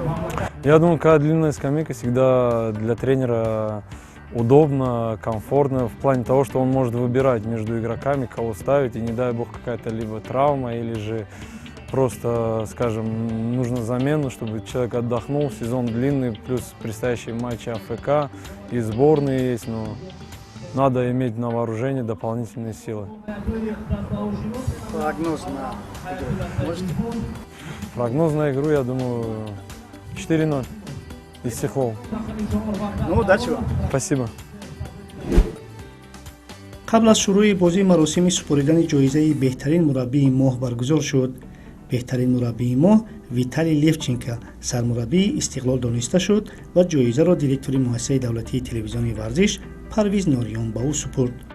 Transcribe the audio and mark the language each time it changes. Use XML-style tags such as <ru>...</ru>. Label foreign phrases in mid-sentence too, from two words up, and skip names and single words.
<ru>Я думаю, когда длинная скамейка, всегда для тренера удобно, комфортно, в плане того, что он может выбирать между игроками, кого ставить, и не дай бог какая-то либо травма, или же просто, скажем, нужна замена, чтобы человек отдохнул, сезон длинный, плюс предстоящие матчи АФК, и сборные есть, но надо иметь на вооружении дополнительные силы. Прогноз на игру можете? Прогноз на игру, я думаю, 4-0. Истиқлол. Ну, удачи вам. Спасибо.</ru> <tg>қабл аз шурӯи бозии маросими супоридани ҷоизаи беҳтарин мураббии моҳ баргузор шуд. беҳтарин мураббии моҳ Виталий Левченко, сармураббии Истиқлол дониста шуд ва ҷоизаро директори муассисаи давлатии телевизионии варзиш Парвиз Нориён ба ӯ супурд.</tg>